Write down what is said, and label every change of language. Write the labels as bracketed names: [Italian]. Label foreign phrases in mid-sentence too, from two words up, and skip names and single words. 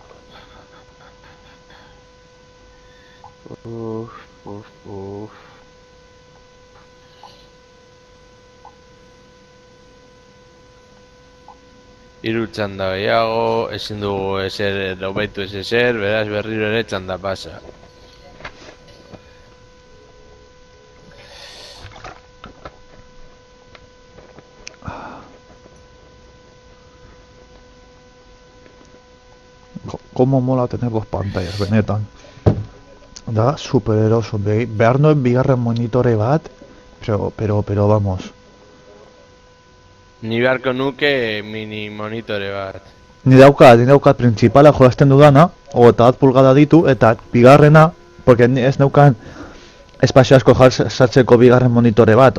[Basque] Uf. Hiru txanda gehiago, ezin dugu ezer hobetu ez ezer, beraz berriro ere txanda pasa. [Spanish] Como mola tener dos pantallas, [Basque] benetan. Da super eroso, behar nuen bigarren monitore bat, [Spanish] pero vamos. [Basque] Ni beharko nuke mini monitore bat. Ni daukat principala jolasten dudana, eta bat pulgada ditu, eta bigarrena, porque ez neukan espazio asko sartzeko bigarren monitore bat.